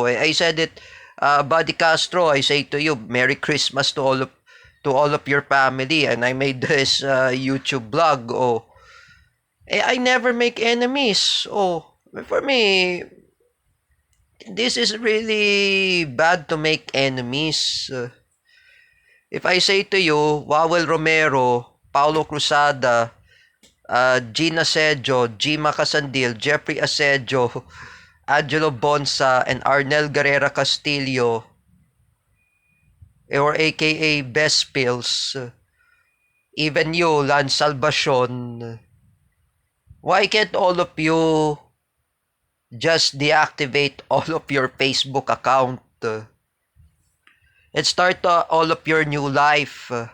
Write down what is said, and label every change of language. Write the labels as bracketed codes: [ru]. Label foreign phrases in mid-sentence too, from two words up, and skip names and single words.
[en] I said it, Buddy Castro, I say to you, Merry Christmas to all of your family, and I made this YouTube blog. I never make enemies. For me, this is really bad to make enemies. If I say to you, Wawel Romero, Paulo Cruzada, Gina Asedio, Gima Casandil, Jeffrey Asedio, Angelo Bonsa, and Arnel Guerrera Castillo, or aka Best Pills, even you, Lance Salvacion, why can't all of you just deactivate all of your Facebook account and start all of your new life?